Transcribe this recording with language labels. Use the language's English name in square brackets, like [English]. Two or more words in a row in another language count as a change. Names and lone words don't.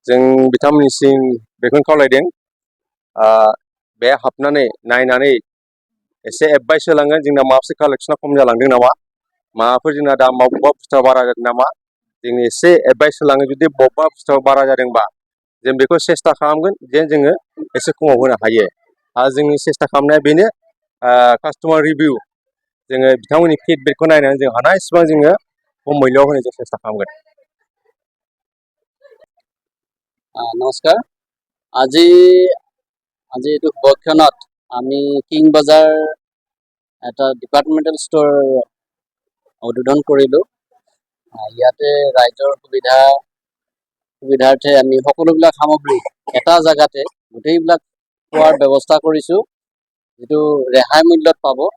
[Bodo] जों बिथांमोननिसिम बेखौनो खावलायदों बे हाबनानै नायनानै एसे एडभाइस होलांगोन जोंना माबासे कालेक्सना खम जालांदों नामा माबाफोर जोंना दा बबेबा बुस्थुआ बारा जादों नामा जों एसे एडभाइस होलाङो जुदि बबेबा बुस्थुआ बारा जादोंबा जों बेखौ सेस्था खालामगोन जे जोङो एसे खमाव होनो हायो आरो जोंनि सेस्था खालामनाया बेनो [English] customer review [Bodo] जोङो बिथांमोननि फिडबेकखौ नायनानै जों हानायसिबां जोङो खम मূल्यआव होनो जों सेस्था खालामगोन। [Assamese] নমস্কাৰ। আজি এইটো বক্ষণত আমি কিং বাজাৰ এটা ডিপাৰ্টমেণ্টেল ষ্ট'ৰ উদ্বোধন কৰিলোঁ। ইয়াতে ৰাইজৰ সুবিধাৰ্থে আমি সকলোবিলাক সামগ্ৰী এটা জেগাতে গোটেইবিলাক পোৱাৰ ব্যৱস্থা কৰিছোঁ, যিটো ৰেহাই মূল্যত পাব।